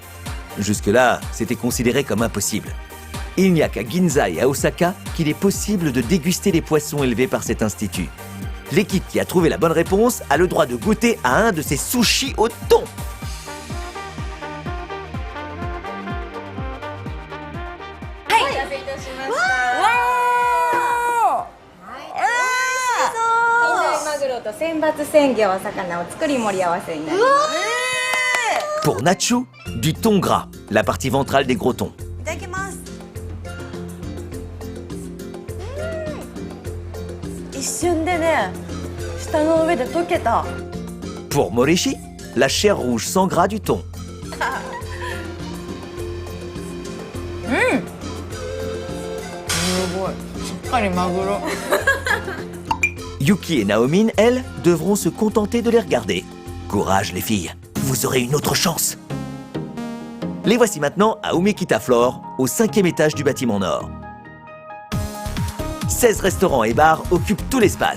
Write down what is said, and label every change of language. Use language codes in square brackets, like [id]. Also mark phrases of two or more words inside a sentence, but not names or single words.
[fr] Jusque-là, c'était considéré comme impossible. Il n'y a qu'à Ginza et à Osaka qu'il est possible de déguster les poissons élevés par cet institut. L'équipe qui a trouvé la bonne réponse a le droit de goûter à un de ces sushis au thon. [ja] たしました。わー。近代マグロと選抜鮮魚お魚を作り盛り合わせになります。 [fr] Pour Nacho, du thon gras, la partie ventrale des gros thons. [ja] いただきます。一瞬でね、舌の上で溶けた。 [fr] Pour Morishi, la chair rouge sans gras du thon. [ja] すごい。しっかりマグロ。 [fr] Yuki et Naomin, elles, devront se contenter de les regarder. Courage les filles, vous aurez une autre chance. Les voici maintenant à Umekita Floor, au 5e étage du bâtiment nord. 16 restaurants et bars occupent tout l'espace.